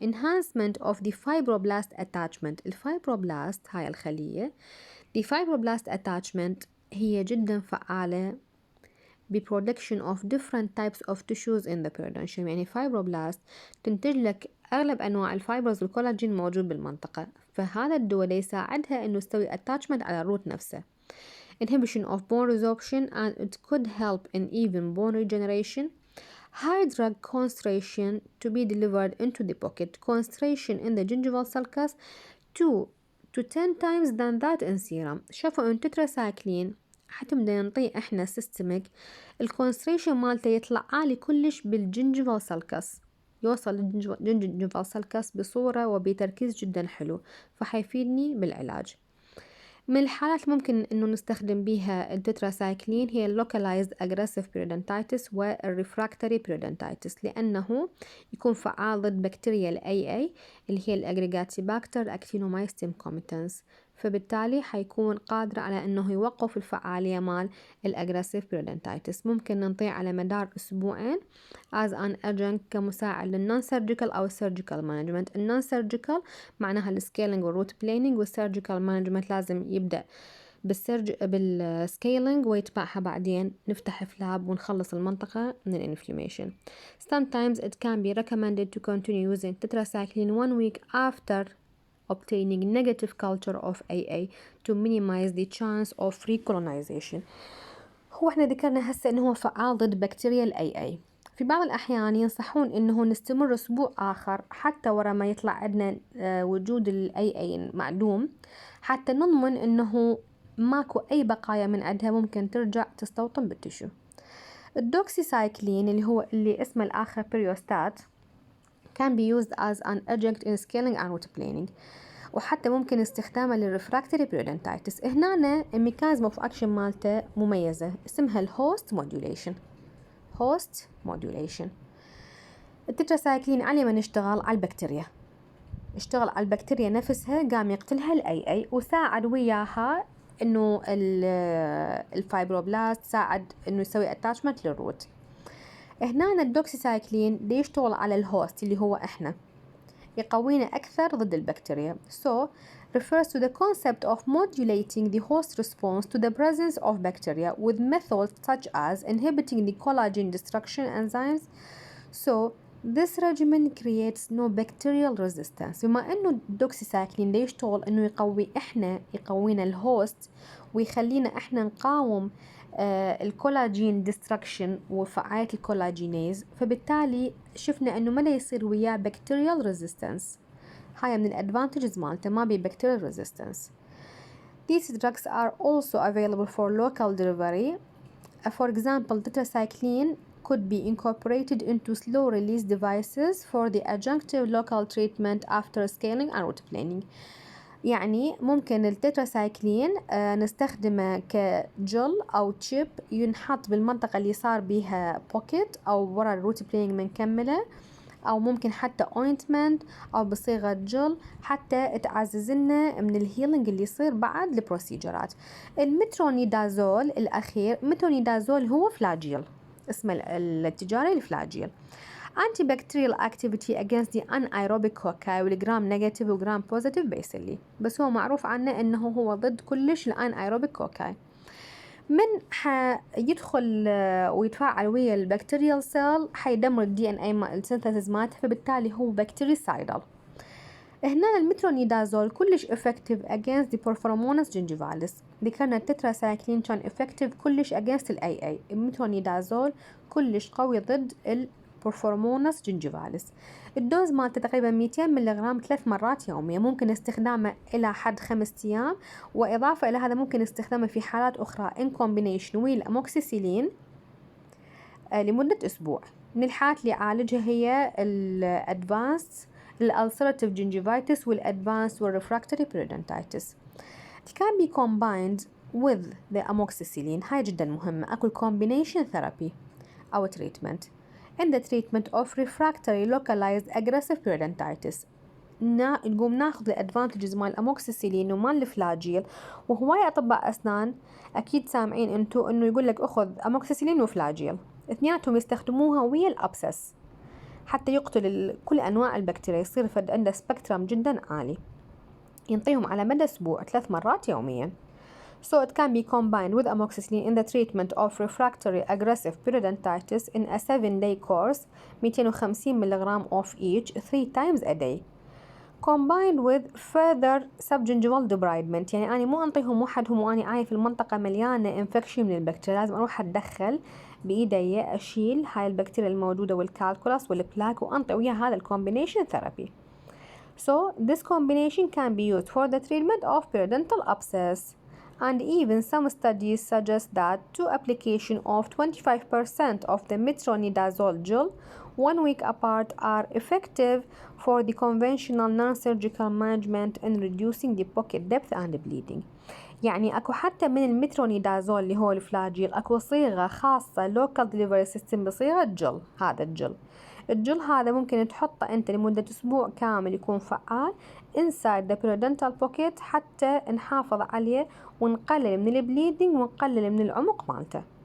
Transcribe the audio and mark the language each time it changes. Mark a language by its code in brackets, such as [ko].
[en] enhancement of the fibroblast attachment، [ar] الفايبروبلاست هاي الخلية [en] the fibroblast attachment [ar] هي جدا فعالة ب [en] production of different types of tissues in the periodontium، [ar] يعني fibroblast تنتج لك أغلب أنواع الفايبرز والكولاجين موجود بالمنطقة، فهذا الدواء يساعدها إنه يسوي attachment على الروت نفسه. [en] inhibition of bone resorption and it could help in even bone regeneration. high drug concentration to be delivered into the pocket, concentration in the gingival sulcus 2 to 10 times than that in serum. [ar] شافوا ان تتراسايكلين حتى بدنا نعطيه احنا سيستميك، الكونسنتريشن مالته يطلع عالي كلش بالجنجيفال سلكس، يوصل للجنجيفال سلكس بصورة وبتركيز جدا حلو، فحيفيدني بالعلاج. من الحالات ممكن انه نستخدم بيها التتراسايكلين هي localized aggressive periodontitis والrefractory periodontitis، لأنه يكون فعال ضد بكتيريا ال AA اللي هي الأجريجاتيباكتر أكتينومايستيم كوميتنس، فبالتالي حيكون قادر على انه يوقف الفعالية مال الأجريسيف periodontitis. ممكن ننطيه على مدار أسبوعين [en] as an adjunct [ar] كمساعد للنون سيرجيكال أو السيرجيكال مانجمنت. النون سيرجيكال معناها السكيلينج والروت بليننج، والسيرجيكال مانجمنت لازم يبدأ بالسكيلينج ويتبعها بعدين نفتح فلاب ونخلص المنطقة من الانفلاميشن. [en] Sometimes it can be recommended to continue using tetracycline 1 week after obtaining negative culture of AA to minimize the chance of recolonization. [ar] هو احنا ذكرنا هسه انه هو فعال ضد بكتيريا ال AA. في بعض الأحيان ينصحون إنه نستمر أسبوع آخر حتى ورا ما يطلع عندنا وجود ال AA معدوم، حتى نضمن إنه ماكو أي بقايا من عندها ممكن ترجع تستوطن بالتشو. الدوكسيسايكلين اللي اسمه الآخر بيريوستات [en] can be used as an adjunct in scaling and root planing، [ar] وحتى ممكن استخدامه للريفراكتوري [en] periodontitis. [ar] هنا الميكانيزم اوف اكشن مالته مميزة، اسمها الهوست موديوليشن. هوست موديوليشن التتراسايكلين على ما نشتغل على البكتيريا، اشتغل على البكتيريا نفسها، قام يقتلها الاي اي وساعد وياها انه الفايبروبلاست ساعد انه يسوي اتاتشمنت للروت. هنا الدوكسيسايكلين دي يشتغل على الهوست اللي هو احنا، يقوينا أكثر ضد البكتيريا. [en] So refers to the concept of modulating the host response to the presence of bacteria with methods such as inhibiting the collagen destruction enzymes. So this regimen creates no bacterial resistance. [ar] بما إنه الدوكسيسايكلين ده يشتغل إنه يقوينا الهوست ويخلينا إحنا نقاوم الكولاجين ديستركشن وفعالية الكولاجينيز، فبالتالي شفنا انه ما يصير وياه بكتيريال ريزيستنس. هاي من الادفانتجز مالته، ما بي بكتيريال ريزيستنس. [en] These drugs are also available for local delivery For example, tetracycline could be incorporated into slow release devices for the adjunctive local treatment after scaling and route planning. [ar] يعني ممكن التتراسايكلين نستخدمه كجل أو تشيب ينحط بالمنطقة اللي صار بيها بوكيت أو ورا الروت بلينج منكملة، أو ممكن حتى اوينتمنت أو بصيغة جل حتى تعزز لنا من الهيلينج اللي يصير بعد البروسيجرات. المترونيدازول الأخير، مترونيدازول هو فلاجيل، اسمه التجاري الفلاجيل. [en] Antibacterial activity against the anaerobic cocci [ar] والجرام نيجاتيف وجرام بوزيتيف بيسلي، بس هو معروف عنه انه هو ضد كلش الانايروبيك كوكاي. من حيدخل ويتفاعل ويا البكتيريال سيل حيدمر الدي ان اي السينثيسيس مالته، فبالتالي هو بكتيريسايدال. هنا المترونيدازول كلش [en] effective against the Porphyromonas gingivalis. [ar] ذكرنا التتراسايكلين كان [en] effective [ar] كلش [en] against [ar] ال AA. المترونيدازول كلش قوي ضد Porphyromonas gingivalis. الدوز مالته تقريبا 200 ملغرام 3 مرات يوميا، ممكن استخدامه إلى حد 5 أيام، وإضافة إلى هذا ممكن استخدامه في حالات أخرى [en] in combination with [ar] الأموكسيسيلين لمدة أسبوع. من الحالات اللي يعالجها هي الأدفانس الألسراتيف جنجيفايتس والأدفانس والريفراكتوري بيريدونتايتس. [en] It can be combined with the amoxicillin. [ar] هاي جدا مهمة. [en] أكو combination therapy أو treatment in the treatment of refractory localized aggressive periodontitis. [ar] نقوم ناخذ الادفانتجز مال الاموكسيسيلين ومال الفلاجيل، وهواي اطباء اسنان اكيد سامعين انتو انه يقول لك اخذ اموكسيسيلين وفلاجيل، اثنيناتهم يستخدموها ويا الابسس حتى يقتل كل انواع البكتيريا، يصير فد عنده سبكترم جدا عالي، ينطيهم على مدى اسبوع 3 مرات يوميا. [en] So it can be combined with amoxicillin in the treatment of refractory aggressive periodontitis in a 7-day course 250 ملغرام of each 3 times a day. Combined with further subgingival debridement، [ar] يعني أنا مو أنطيهم وحدهم وأنا عايف المنطقة مليانة انفكشن من البكتيريا، لازم أروح أتدخل بإيدي أشيل هاي البكتيريا الموجودة والكالكولاس والبلاك وأنطي ويا هذا الcombination therapy. [en] So this combination can be used for the treatment of periodontal abscess. And even some studies suggest that 2 application of 25% of the metronidazole gel 1 week apart are effective for the conventional non-surgical management in reducing the pocket depth and bleeding. [ar] يعني اكو حتى من المترونيدازول اللي هو الفلاجيل اكو صيغة خاصة [en] local delivery system [ar] بصيغة جل. هذا الجل هذا ممكن تحطه انت لمدة اسبوع كامل يكون فعال [en] inside the periodontal pocket [ar] حتى نحافظ عليه ونقلل من البليدنج ونقلل من العمق مالته.